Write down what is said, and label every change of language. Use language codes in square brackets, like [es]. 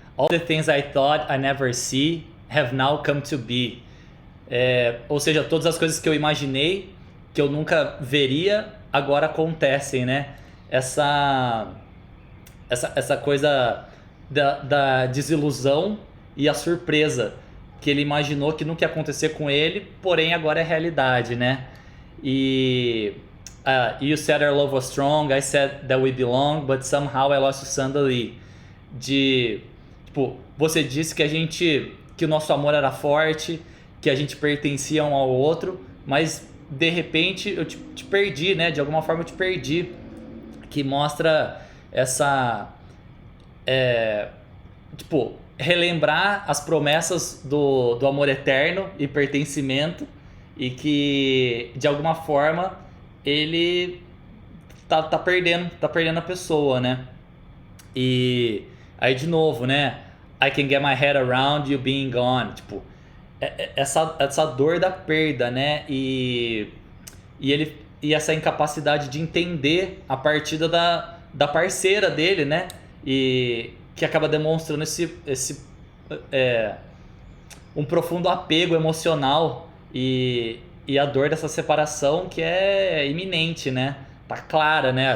[en] All the things I thought I never see have now come to be. [pt] Ou seja, todas as coisas que eu imaginei que eu nunca veria, agora acontecem, né? Essa coisa da desilusão e a surpresa, que ele imaginou que nunca ia acontecer com ele, porém agora é realidade, né? [en] E you said our love was strong, I said that we belong, but somehow I lost you suddenly. [pt] Tipo, você disse que o nosso amor era forte, que a gente pertencia um ao outro, mas de repente eu te perdi, né? De alguma forma eu te perdi. Que mostra essa... tipo, relembrar as promessas do amor eterno e pertencimento, e que de alguma forma ele tá perdendo a pessoa, né? E aí de novo, né? [en] I can get my head around you being gone. [pt] Tipo, essa dor da perda, né? E essa incapacidade de entender a partida da parceira dele, né? E que acaba demonstrando um profundo apego emocional e a dor dessa separação que é iminente, né? Tá clara, né?